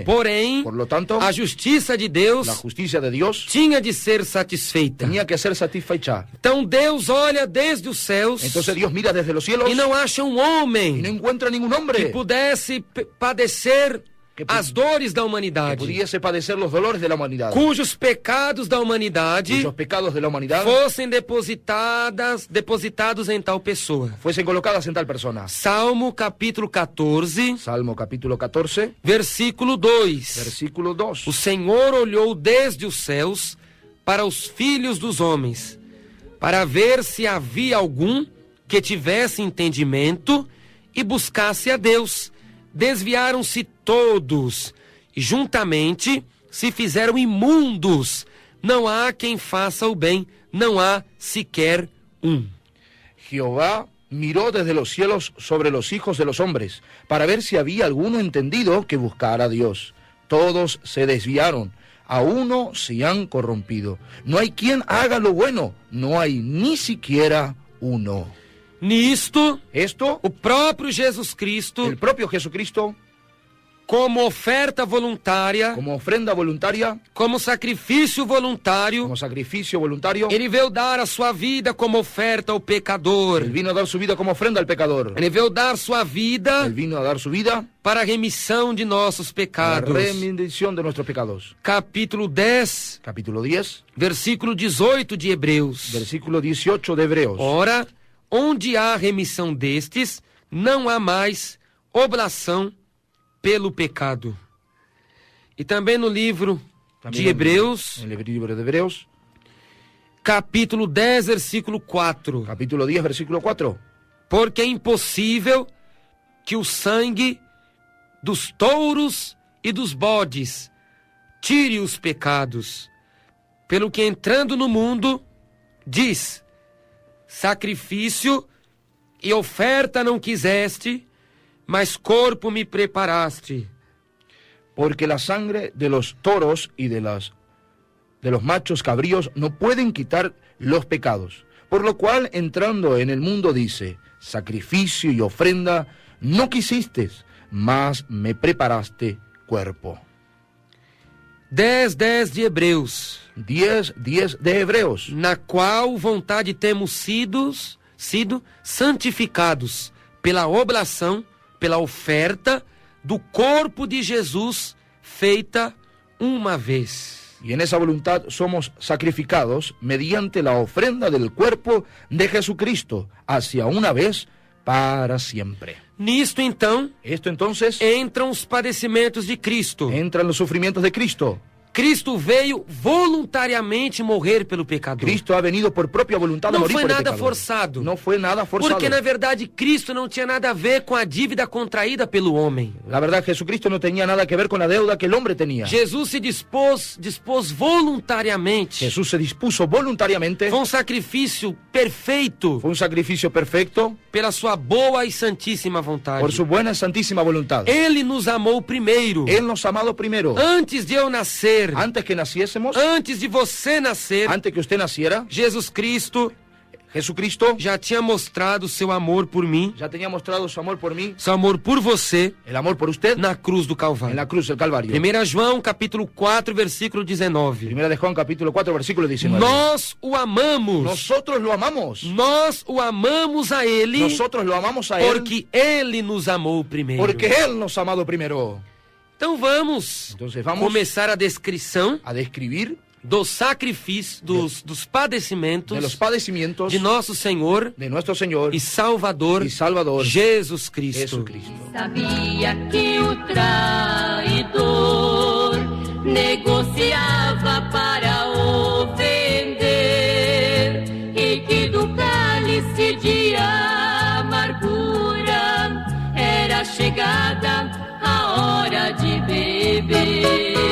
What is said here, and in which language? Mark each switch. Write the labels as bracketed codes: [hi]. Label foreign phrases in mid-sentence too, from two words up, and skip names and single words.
[pt] Porém, [es] Por lo tanto, [pt] a justiça de Deus [es] la justicia de Dios [pt] tinha de ser satisfeita. [es] tenía que ser satisfecha. [pt] Então Deus olha desde os céus [es] Entonces Dios mira desde los cielos [pt] e não acha um [es] y no [pt] homem [es] encuentra ningún [pt] que [es] hombre [pt] pudesse padecer [es] Que [pt] as dores da [es] que [pt] humanidade, [es] pudiese padecer los dolores de la humanidad, [pt] cujos pecados da humanidade [es] cuyos pecados de la humanidad [pt] fossem depositados em tal pessoa. [es] fuesen colocadas en tal persona. [pt] Salmo capítulo 14, [es] Salmo capítulo 14, [pt] versículo 2. [es] versículo 2. [pt] O Senhor olhou desde os céus para os filhos dos homens, para ver se havia algum que tivesse entendimento e buscasse a Deus. Desviaram-se todos e juntamente se fizeram imundos. Não há quem faça o bem, não há sequer um. [es] Jehová miró desde los cielos sobre los hijos de los hombres, para ver si había alguno entendido que buscara a Dios. Todos se desviaron, a uno se han corrompido. No hay quien haga lo bueno, no hay ni siquiera uno. [pt] Nisto, [es] Esto, [pt] o próprio Jesus Cristo, [es] el propio Jesucristo, [pt] como oferta voluntária, [es] como ofrenda voluntaria, [pt] como sacrifício voluntário, [es] como sacrificio voluntario, [pt] ele veio dar a sua vida como oferta ao pecador. [es] él vino a dar su vida como ofrenda al pecador. [pt] Ele veio dar sua vida [es] Él vino a dar su vida [pt] para a remissão de nossos [es] para la [pt] pecados. [es] remisión de nuestros pecados. [pt] Capítulo 10, [es] Capítulo 10, [pt] versículo 18 de Hebreus. [es] versículo 18 de Hebreos. [pt] Ora, onde há remissão destes, não há mais oblação pelo pecado. E também no livro [es] También [pt] de Hebreus, [es] en el libro de Hebreos, [pt] capítulo 10, versículo 4. [es] capítulo 10, versículo 4. [pt] Porque é impossível que o sangue dos touros e dos bodes tire os pecados. Pelo que entrando no mundo, diz: sacrifício e oferta não quiseste, mas corpo me preparaste. [es] Porque la sangre de los toros y de los machos cabríos no pueden quitar los pecados. Por lo cual, entrando en el mundo, dice: sacrificio y ofrenda no quisiste, mas me preparaste cuerpo. [pt] 10:10 de Hebreus, [es] 10:10 de Hebreos, [pt] na qual vontade temos sido santificados pela oblação, pela oferta do corpo de Jesus feita uma vez. [es] y en esa voluntad somos sacrificados mediante la ofrenda del cuerpo de Jesucristo, hacia una vez para siempre. [pt] Nisto, então, [es] Esto entonces [pt] entram os padecimentos de Cristo. [es] entran los sufrimientos de Cristo. [pt] Cristo veio voluntariamente morrer pelo pecador. [es] Cristo ha venido por propia voluntad a [pt] Não [es] morir [pt] foi [es] por el [pt] nada [es] pecador. [pt] forçado. [es] No fue nada forzado. [pt] Porque, na verdade, Cristo não tinha nada a ver com a dívida contraída pelo homem. [es] La verdad, Jesucristo no tenía nada que ver con la deuda que el hombre tenía. [pt] Jesus se dispôs voluntariamente. [es] Jesús se dispuso voluntariamente. [pt] Foi um sacrifício perfeito [es] Fue un sacrificio perfecto [pt] pela sua boa e santíssima vontade. [es] por su buena y santísima voluntad. [pt] Ele nos amou primeiro. [es] Él nos ha amado primero. [pt] Antes de eu nascer, [es] Antes que naciésemos, [pt] antes de você nascer, [es] antes que usted naciera, [pt] Jesus Cristo [es] Jesucristo [pt] já tinha mostrado seu amor por mim, [es] ya tenía mostrado su amor por mí, [pt] seu amor por você, [es] el amor por usted, [pt] na cruz do [es] en [pt] Calvário. [es] la cruz del Calvario. [pt] 1 João, capítulo 4, versículo 19. [es] Primera de Juan, capítulo 4, versículo 19. [pt] Nós o amamos. [es] Nosotros lo amamos. [pt] Nós o amamos a Ele, [es] Nosotros lo amamos a Él [pt] porque Ele nos amou primeiro. [es] porque Él nos ha amado primero. [pt] Então vamos [es] Entonces vamos [pt] começar a descrição [es] a describir [pt] dos sacrifícios, dos padecimentos [es] de los padecimientos [pt] de nosso Senhor [es] de nuestro Señor [pt] e Salvador, [es] y Salvador [pt] Jesus Cristo. [es] Jesucristo. [pt] Sabia que o traidor comprador negociava para o vender, e que do cálice de amargura era chegada a hora de beber.